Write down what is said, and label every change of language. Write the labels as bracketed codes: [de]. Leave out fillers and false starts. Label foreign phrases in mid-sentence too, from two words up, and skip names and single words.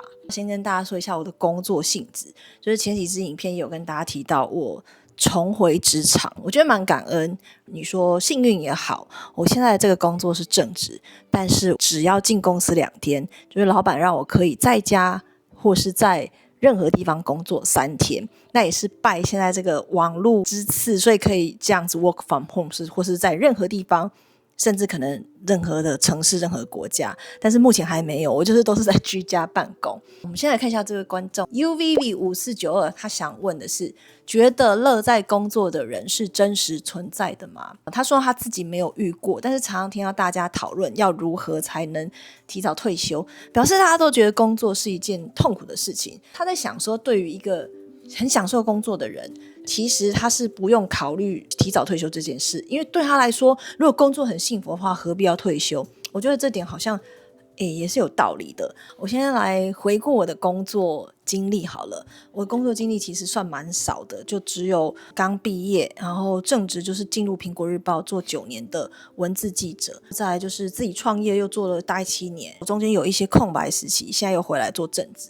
[zh] 先跟大家說一下我的工作性質，就是前幾支影片也有跟大家提到我重回職場，我覺得蠻感恩。你說幸運也好，我現在的這個工作是正職，但是只要進公司2天，就是老闆讓我可以在家或是在任何地方工作3天，那也是拜現在這個網絡之賜，所以可以這樣子 [en] work from home， [zh] 或是在任何地方，甚至可能任何的城市、任何國家，但是目前還沒有，我就是都是在居家辦公。我們先來看一下這個觀眾 UVV5492， 他想問的是，覺得樂在工作的人是真實存在的嗎？他說他自己沒有遇過，但是常常聽到大家討論要如何才能提早退休，表示大家都覺得工作是一件痛苦的事情。他在想說，對於一個很享受工作的人，其實他是不用考慮提早退休這件事，因為對他来說，如果工作很幸福的話，何必要退休？我覺得這點好像也是有道理的。我先來回顧我的工作經歷好了。我的工作經歷其實算蠻少的，就只有剛畢業，然後正職就是進入蘋果日報做9年的文字記者，再來就是自己創業又做了大概7年，我中間有一些空白時期，現在又回來做正職。